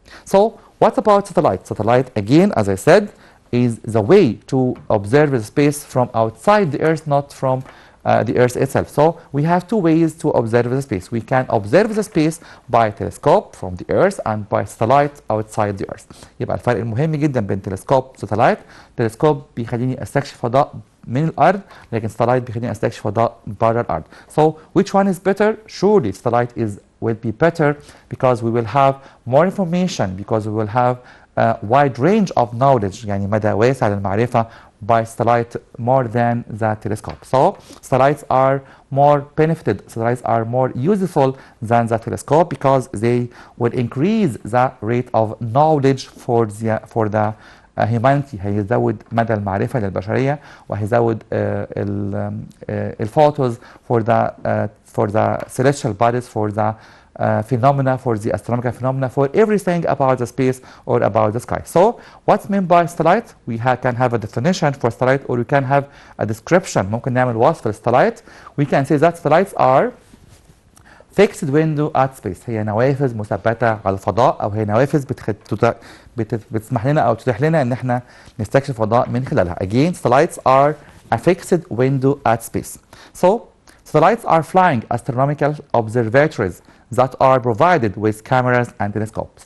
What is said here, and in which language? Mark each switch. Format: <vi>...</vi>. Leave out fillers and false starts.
<en>So what about satellite? Satellite again, as I said, is the way to observe the space from outside the earth, not from the earth itself. So we have 2 ways to observe the space. We can observe the space by telescope from the earth and by satellite outside the earth.</en> <ar>يبقى الفرق المهم جدا بين تلسكوب وساتلايت، تلسكوب بيخليني استكشف فضاء من الارض لكن satellite بيخليني استكشف فضاء بره الارض.</ar> <en>So which one is better? Surely satellite will be better because we will have more information, because we will have a wide range of knowledge</en> <ar>يعني مدى واسع للمعرفة</ar> <en>by satellite more than the telescope. So satellites are more benefited, satellites are more useful than the telescope because they will increase the rate of knowledge for the humanity.</en> <ar>هيزود مدى المعرفة للبشرية وهيزود الفوتوز</ar> <en>for the celestial bodies, for the phenomena, for the astronomical phenomena, for everything about the space or about the sky. So what's meant by satellite? We can have a definition for satellite or we can have a description.</en> <ar>ممكن نعمل وصف للساتلايت.</ar> <en>We can say that satellites are fixed window at space.</en> <ar>هي نوافذ مثبتة على الفضاء أو هي نوافذ بتسمح لنا أو تتيح لنا إن احنا نستكشف فضاء من خلالها.</ar> <en>Again, satellites are a fixed window at space. So satellites are flying astronomical observatories that are provided with cameras and telescopes.</en>